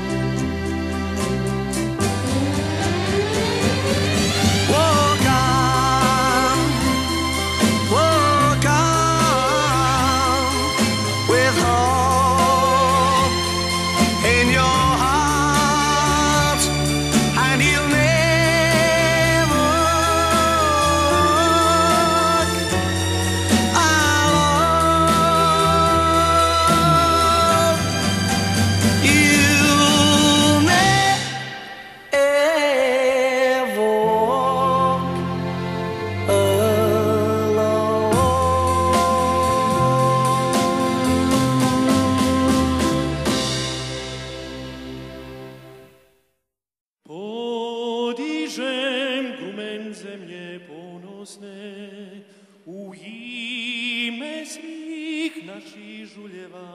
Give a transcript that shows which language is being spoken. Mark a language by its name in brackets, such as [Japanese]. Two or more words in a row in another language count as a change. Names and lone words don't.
[English] Walk on with hope in your heart, and you'll never walk alone. You'll never walk [Croatian] Podižem grumen zemlje ponosne u ime svih naših žuljeva.